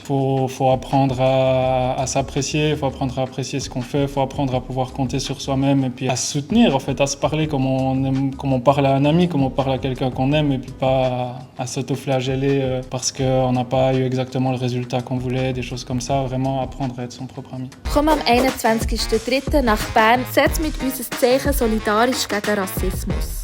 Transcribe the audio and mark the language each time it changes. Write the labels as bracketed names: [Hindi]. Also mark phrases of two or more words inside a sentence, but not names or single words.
[French] Faut apprendre à s'apprécier, faut apprendre à apprécier ce qu'on fait, faut apprendre à pouvoir compter sur soi-même et puis à se soutenir, en fait, à se parler comme on parle à un ami, comme on parle à quelqu'un qu'on aime et puis pas à s'autoflageller parce qu'on n'a pas eu exactement le résultat qu'on voulait, des choses comme ça. Vraiment apprendre à être son propre ami. [German] Komm am 21.03. nach Bern, setz mit uns ein Zeichen solidarisch gegen Rassismus.